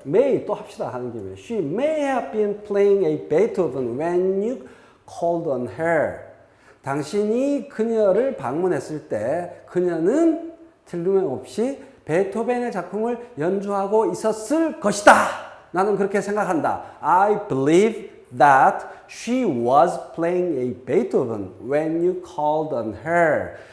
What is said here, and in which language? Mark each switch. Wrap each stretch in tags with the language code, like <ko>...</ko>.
<en>may</en> <ko>또 합시다 하는 김에</ko> <en>she may have been playing a Beethoven when you called on her.</en> <ko>당신이 그녀를 방문했을 때 그녀는 틀림없이 베토벤의 작품을 연주하고 있었을 것이다. 나는 그렇게 생각한다.</ko> <en>I believe that she was playing a Beethoven when you called on her.</en>